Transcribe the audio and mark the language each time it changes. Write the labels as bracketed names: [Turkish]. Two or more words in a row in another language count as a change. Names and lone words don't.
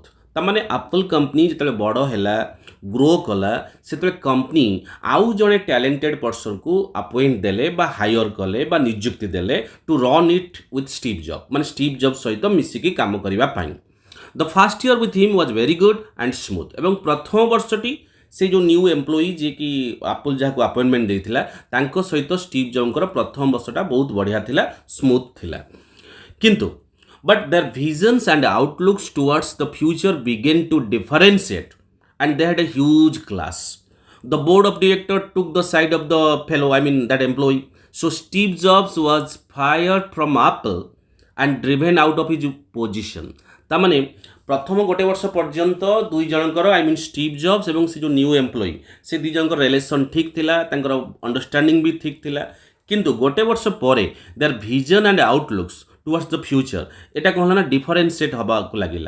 [Odia] ତାମାନେ ଆପଲ୍ କମ୍ପାନୀ ଯେତେବେଳେ ବଡ଼ ହେଲା ଗ୍ରୋ କଲା ସେତେବେଳେ କମ୍ପାନୀ ଆଉ ଜଣେ ଟ୍ୟାଲେଣ୍ଟେଡ୍ ପର୍ସନକୁ ଆପଏଣ୍ଟ ଦେଲେ ବା ହାୟର କଲେ ବା ନିଯୁକ୍ତି ଦେଲେ [English] to run it with Steve Job, [Odia] ମାନେ ଷ୍ଟିଭ୍ ଜବ୍ ସହିତ ମିଶିକି କାମ କରିବା ପାଇଁ। [English] The first year with him was very good and smooth. [Odia] ଏବଂ ପ୍ରଥମ ବର୍ଷଟି ସେ ଯେଉଁ [English] new employee [Odia] ଯିଏକି ଆପଲ୍ ଯାହାକୁ ଆପଏଣ୍ଟମେଣ୍ଟ ଦେଇଥିଲା ତାଙ୍କ ସହିତ ଷ୍ଟିଭ୍ ଜବ୍ସଙ୍କର ପ୍ରଥମ ବର୍ଷଟା ବହୁତ ବଢ଼ିଆ ଥିଲା, ସ୍ମୁଥ୍ ଥିଲା। [English] କିନ୍ତୁ but their visions and outlooks towards the future began to differentiate and they had a huge clash. The board of directors took the side of the fellow, I mean that employee. So Steve Jobs was fired from Apple and driven out of his position. [Odia] ତାମାନେ ପ୍ରଥମ ଗୋଟେ ବର୍ଷ ପର୍ଯ୍ୟନ୍ତ ଦୁଇ ଜଣଙ୍କର [English] I mean [Odia] ଷ୍ଟିଭ୍ ଜବ୍ସ ଏବଂ ସେ ଯେଉଁ [English] new employee [Odia] ସେ ଦୁଇ ଜଣଙ୍କର ରିଲେସନ୍ ଠିକ୍ ଥିଲା, ତାଙ୍କର ଅଣ୍ଡରଷ୍ଟାଣ୍ଡିଂ ବି ଠିକ୍ ଥିଲା। କିନ୍ତୁ ଗୋଟେ ବର୍ଷ ପରେ [English] their vision and outlooks towards the future [Odia] ଏଇଟା କ'ଣ ହେଲା ନା ଡିଫରେନ୍ସିଏଟ୍ ହେବାକୁ ଲାଗିଲା।